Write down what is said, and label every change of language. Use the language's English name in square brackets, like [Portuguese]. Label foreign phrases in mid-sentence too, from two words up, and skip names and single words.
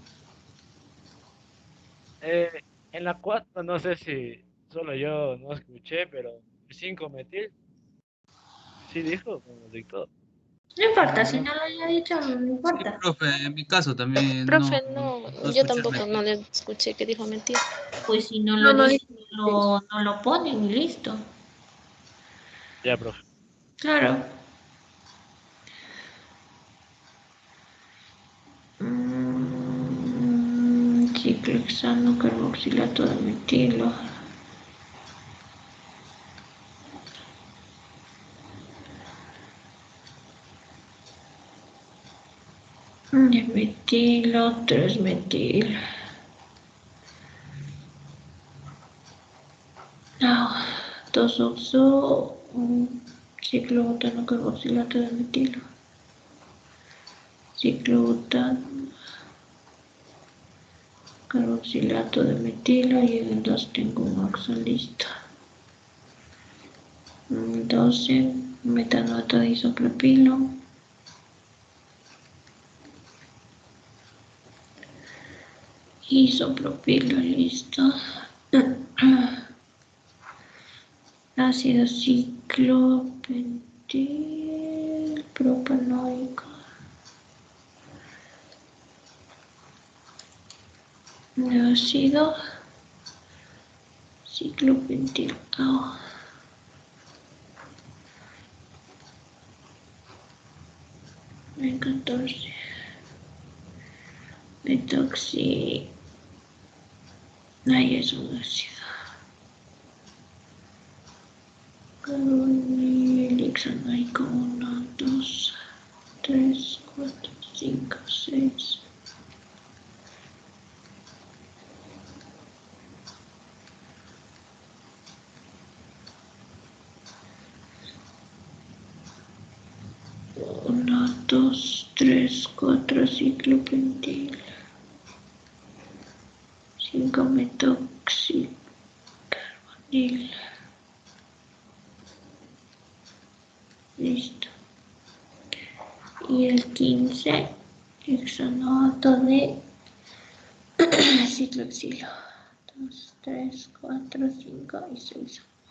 [Spanish] En la 4 no sé si solo yo no escuché, pero 5 metil, sí dijo, como dictó. No importa, si No, no lo haya dicho, no Sí, importa. profe, en mi caso también no, Profe, no, no yo escuché tampoco no mentir. le escuché que dijo mentira. Pues si no No, lo no dice, dije. no lo ponen y listo. ya, profe. Claro. Ciclohexano, carboxilato de metilo. Metilo, 3 metil. Ah, 2 oxo, ciclobutano, carboxilato de metilo. Ciclobutano, carboxilato de metilo y en el 2 tengo un oxo listo. 12, metanoato de isopropilo. Isopropilo listo. Ácido ciclopentil propanoico. Ácido ciclopentil. Oh. En 14. Metoxi. Ahí es un ácido. Carbonil hexanoico 1, 2, 3, 4, 5, 6. Uno, 2, 3, 4 ciclopentil. 5 metoxicarbonil. Listo. Y el 15, hexanoato de cicloxilo. 2, 3, 4, 5 y 6.